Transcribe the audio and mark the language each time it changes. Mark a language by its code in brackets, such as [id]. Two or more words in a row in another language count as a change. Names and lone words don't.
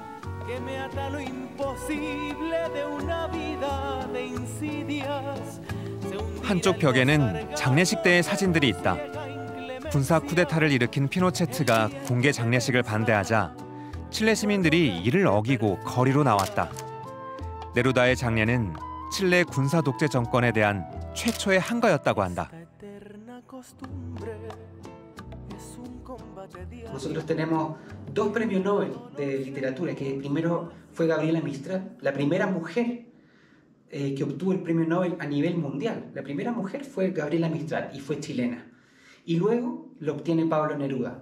[ko] 한쪽 벽에는 장례식 때의 사진들이 있다. 군사 쿠데타를 일으킨 피노체트가 공개 장례식을 반대하자 칠레 시민들이 이를 어기고 거리로 나왔다. 네루다의 장례는 칠레 군사 독재 정권에 대한 최초의 항거였다고 한다. [es] Nosotros tenemos 2 premios Nobel de literatura, que primero fue Gabriela Mistral, la primera mujer que obtuvo el premio Nobel a nivel mundial. La primera mujer fue Gabriela Mistral y fue chilena. Y luego lo obtiene Pablo Neruda.